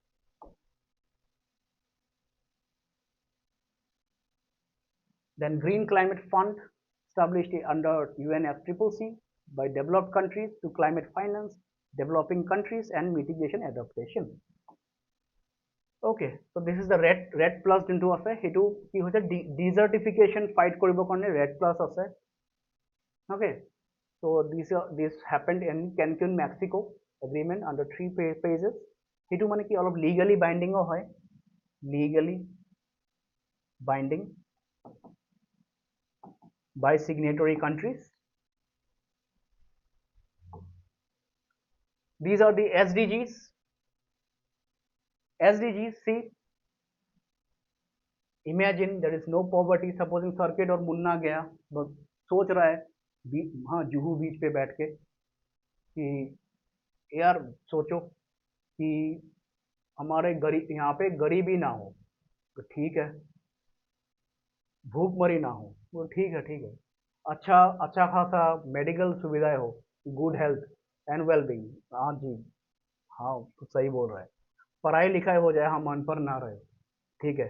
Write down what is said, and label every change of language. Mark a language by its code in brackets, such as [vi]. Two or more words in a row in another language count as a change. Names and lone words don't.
[en] Then Green Climate Fund established under UNFCCC by developed countries to climate finance, developing countries and mitigation adaptation. Okay, so this is the red plus into [as] আছে হেতু কি হৈছে [en] desertification fight [as] কৰিব কাৰণে [en] red plus আছে. Okay, so this happened in Cancun, Mexico agreement under 3 phases. [as] হেতু মানে কি অলপ [en] legally binding [as] হয়, [en] legally binding by signatory countries. These are the SDGs. SDGs, see, imagine there is no poverty. [hi] Supposing circuit और मुन्ना गया बस सोच रहा है हाँ जुहू बीच पे बैठ के कि यार सोचो कि हमारे गरीब यहाँ पे गरीबी ना हो तो ठीक है, भूखमरी ना हो वो ठीक है, अच्छा खासा मेडिकल सुविधाएं हो, [en] good health and wellbeing, [hi] हाँ जी हाँ तो सही बोल रहा है, पढ़ाई लिखाई हो जाए, हम अनपढ़ ना रहे, ठीक है.